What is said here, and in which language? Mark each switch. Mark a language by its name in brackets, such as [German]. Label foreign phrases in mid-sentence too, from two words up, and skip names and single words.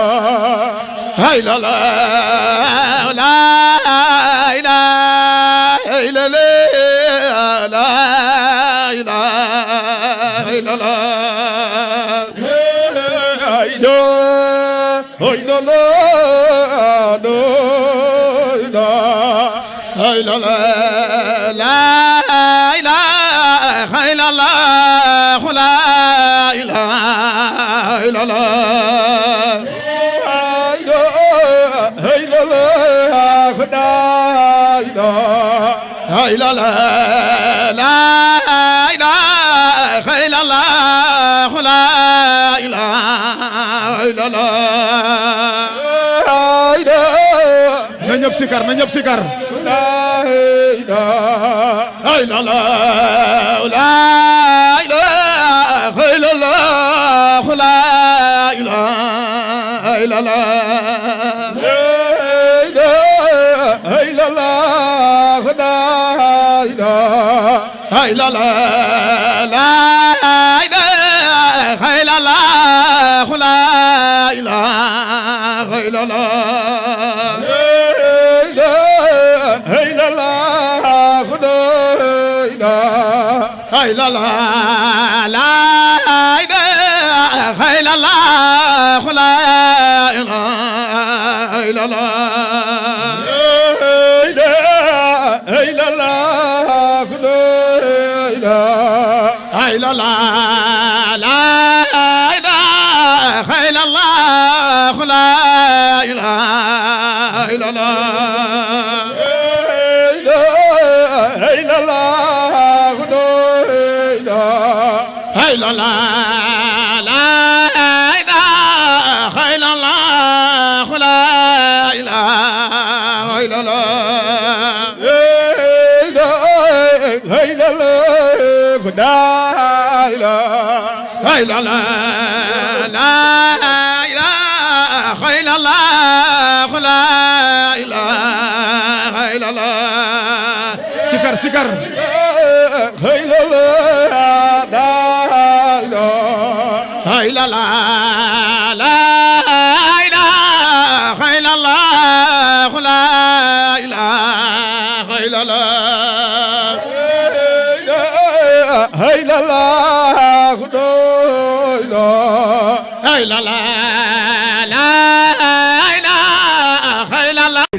[Arabic] hay la la la la hay la la la la hay la la hay da hay la la la hay la la لا إله إلا الله لا إله إلا الله hay la la hay la la لا إله إلا الله لا إله إلا الله [Wolof] na ñëpp sikar na ñëpp sikar la [Arabic] إله إلا الله لا إله إلا الله لا إله إلا الله hay la la hay la la لا إله إلا الله لا إله إلا الله hay la la hay la la لا إله إلا الله لا إله إلا الله hay la la hay la la لا إله إلا الله لا إله إلا الله hay la la hay la la لا إله إلا الله لا إله إلا الله hay la la hay la la لا إله إلا الله لا إله إلا الله [Wolof] sikar sikar hay la la hay la la [Arabic] لا إله إلا الله لا إله إلا الله hay la la hay la la لا إله إلا الله